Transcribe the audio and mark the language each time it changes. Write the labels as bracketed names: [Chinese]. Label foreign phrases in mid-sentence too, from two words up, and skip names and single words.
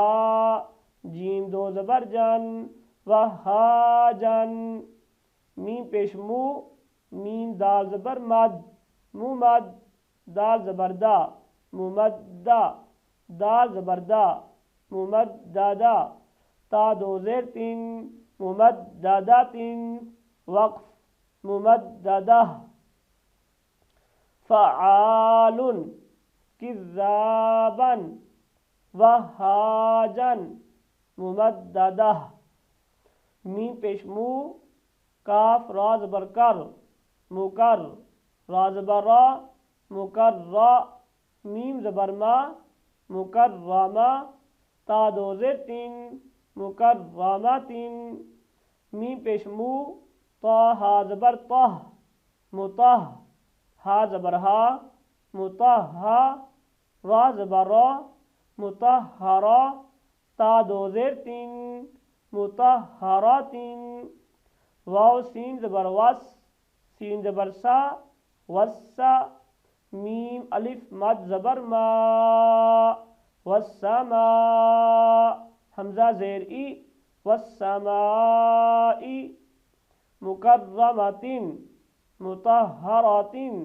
[Urdu] جیم دو زبر جن وہا جن میم پیش مو میم دال زبر مد ممد دال زبر دا ممدہ دال زبر دا ممددہ تا دو زیر تین ممددہ تین وقف ممددہ [Arabic] فعال کذابا [Urdu] وہاجن ممددہ میم پیش مو کاف را زبر کر مکر را زبر را مکر را میم زبر ما مکرمہ تا دو زیر تین مکرمتین میم پیش مو طا ہا زبر طہ مطہ ہا زبر ہا مطہا را زبر را مطہرا تا دو زیر تین مطہراتین واو سین زبر وس سین زبر سا وسا میم الف مد زبر ما والسماء حمزہ زیر ای [Arabic] والسماء مکرمۃ مطہرۃ